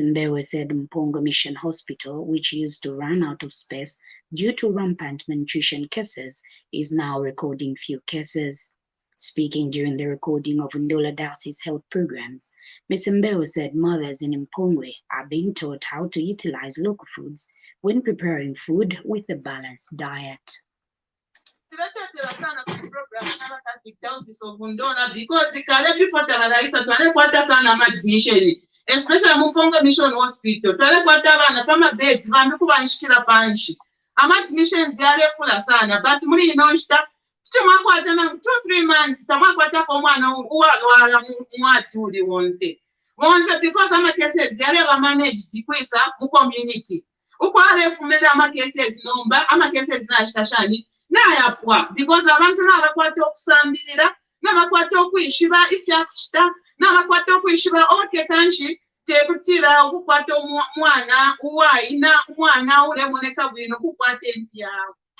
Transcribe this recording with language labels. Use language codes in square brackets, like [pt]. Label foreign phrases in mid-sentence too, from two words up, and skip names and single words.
[en] Mbewe said Mpongo Mission Hospital, which used to run out of space due to rampant malnutrition cases, is now recording few cases. Speaking during the recording of Ndola Diocese health programs, Ms. Mbewe said mothers in Mpongwe are being taught how to utilize local foods when preparing food with a balanced diet. [bem] Tibatetera sana ku program n'aba Catholic Diocese of Ndola because kale before tabalaisa twalekwata sana [en] imagination especially [bem] mu Mpongo Mission Hospital twalekwata abana pama beds bantu kubanshikira panshi imagination ziyalefula sana but muri ino nshita timwakwata na 2-3 months tamwakwata kwa mwana uwalwala mwati uli wonse because ama cases ziyaleba managed kwisa mu community ukwalefumela ama cases nomba ama cases nashitashani nayapwa because abantu nabakwata okusambirira nabakwata okwishiba ifyakushita nabakwata okwishiba okay kanshi tekutira okukwata mwana uwaina mwana ulemoneka bwino kukwata empyawo.